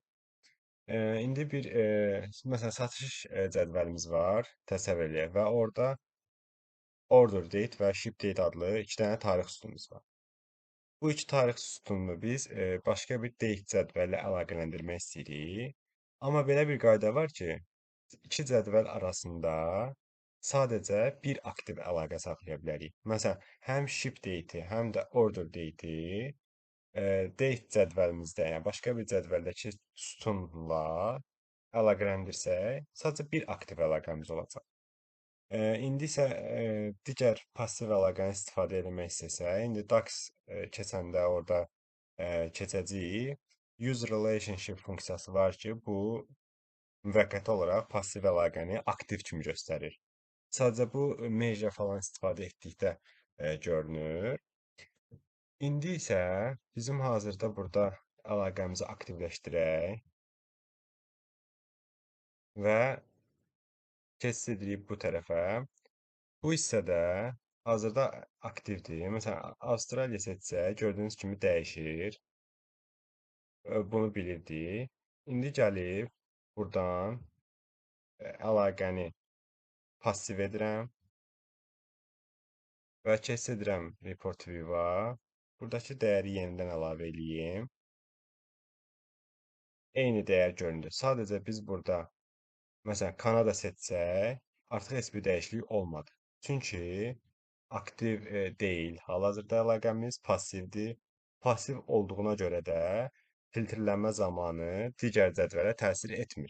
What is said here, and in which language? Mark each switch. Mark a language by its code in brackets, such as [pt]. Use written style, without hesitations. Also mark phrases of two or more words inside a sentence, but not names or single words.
[az] İndi bir, məsələn, satış cədvəlimiz var, təsəvvür eləyək və orada [en] order date [az] və [en] ship date [az] adlı iki dənə tarix sütunumuz var. Bu iki tarix sütununu biz başqa bir date cədvəli əlaqələndirmək istəyirik. Amma belə bir qayda var ki, iki cədvəl arasında sadəcə bir aktiv əlaqə saxlaya bilərik. Məsələn, həm [en] ship date- [az] i, həm də [en] order date- [az] i date cədvəlimizdə, yəni başqa bir cədvəldəki sütunla əlaqələndirsək, sadəcə bir aktiv əlaqəmiz olacaq. İndi isə digər passiv əlaqəni istifadə etmək istəsək, indi DAX keçəndə orada keçəcəyik. [en] Use relationship [az] funksiyası var ki, bu müvəqqəti olaraq passiv əlaqəni aktiv kimi göstərir. Sadəcə bu merge falan istifadə etdikdə görünür. İndi isə bizim hazırda burada əlaqəmizi aktivləşdirək və keçid edirik bu tərəfə. Bu hissədə hazırda aktivdir. Məsələn, Avstraliya seçsək, gördüyünüz kimi dəyişir. Bunu bilirdik. İndi gəlib burdan əlaqəni passiv edirəm və keçid edirəm [en] report view- [az] a. Buradakı dəyəri yenidən əlavə eləyim. Eyni dəyər göründü. Sadəcə biz burada məsələn Kanada seçsək, artıq heç bir dəyişiklik olmadı. Çünki aktiv deyil. Hal-hazırda əlaqəmiz passivdir. Passiv olduğuna görə də filtrlənmə zamanı digər cədvələ təsir etmir.